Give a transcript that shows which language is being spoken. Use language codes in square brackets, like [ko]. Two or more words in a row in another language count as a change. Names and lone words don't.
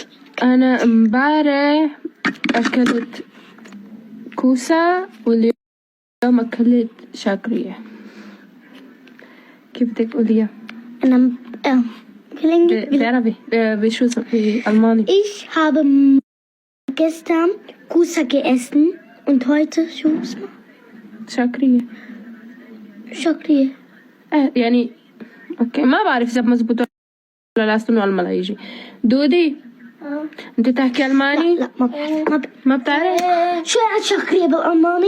[ar] انا امبارح اكلت كوسة واليوم اكلت شاكرية. كيف بدك تقوليها؟ أنا بالإنجليزي بعربي بشو بالألماني. [de] Ich habe gestern Kusa gegessen und heute [ar] شو اسمه؟ شاكرية. شكرية. يعني اوكي ما بعرف اذا مزبوط ولا لا. استنوا على ما يجي. دودي انت تحكي الماني؟ لا ما بتعرف؟ شو يعني شكرية بالألماني؟